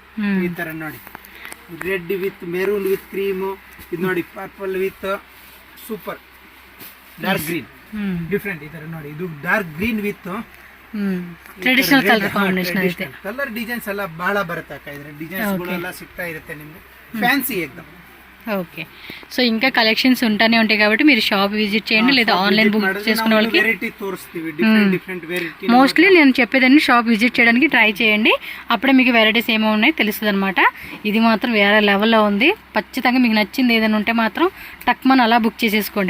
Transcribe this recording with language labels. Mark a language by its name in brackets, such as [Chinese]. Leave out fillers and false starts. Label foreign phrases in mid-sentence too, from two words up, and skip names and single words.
[Kannada] ಈ ತರ ನೋಡಿ, [English] red with maroon with cream, [Kannada] ಇದು ನೋಡಿ [English] purple with super dark green, [Kannada] ಡಿಫ್ರೆಂಟ್ ಈ ತರ ನೋಡಿ. ಇದು [English] dark green with traditional colour combination ಐತೆ. colour designs [Kannada] ಎಲ್ಲ ಬಹಳ ಬರುತ್ತೆ ಅಕ್ಕ. ಇದ್ರ ಡಿಸೈನ್ಸ್ ಗಳೆಲ್ಲ ಸಿಗ್ತಾ ಇರುತ್ತೆ ನಿಮ್ಗೆ, ಫ್ಯಾನ್ಸಿ ಏಕದಮ್. [English] okay, so [Telugu] ఇంకా కలెక్షన్స్ ఉంటానే ఉంటాయి కాబట్టి మీరు [English] shop visit [Telugu] చేయండి, లేదా [English] online book [Telugu] చేసుకునే వాళ్ళకి వెరైటీ తోరిస్ತೀವಿ, [English] different different variety. [Telugu] మోస్ట్లీ నేను చెప్పేదాన్ని [English] shop visit [Telugu] చేయడానికి ట్రై చేయండి, అప్పుడే మీకు వెరైటీస్ ఏమో ఉన్నాయి తెలుస్తుంది అనమాట. ఇది మాత్రం వేరే లెవెల్లో ఉంది. ఖచ్చితంగా మీకు నచ్చింది ఏదైనా ఉంటే మాత్రం టక్మన్ అలా బుక్ చేసేసుకోండి.